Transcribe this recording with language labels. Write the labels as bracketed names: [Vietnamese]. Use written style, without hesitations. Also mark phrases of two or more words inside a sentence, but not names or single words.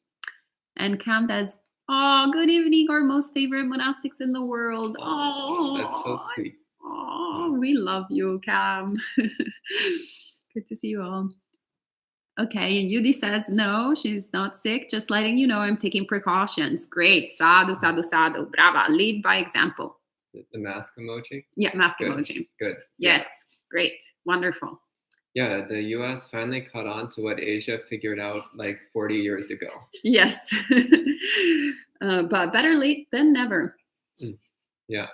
[English] And Cam says, "Oh, good evening, our most favorite monastics in the world." Oh, that's so sweet. Oh, we love you, Cam. Good to see you all. Okay, and Yudi says, no, she's not sick. Just letting you know I'm taking precautions. Great. [Pali] Sadhu, sadhu, sadhu. Brava. [English] Lead by example. The mask emoji? Yeah, mask Good. emoji. Good. Yes, great. Wonderful. Yeah, the US finally caught on to what Asia figured out like 40 years ago. Yes. But better late than never. Yeah.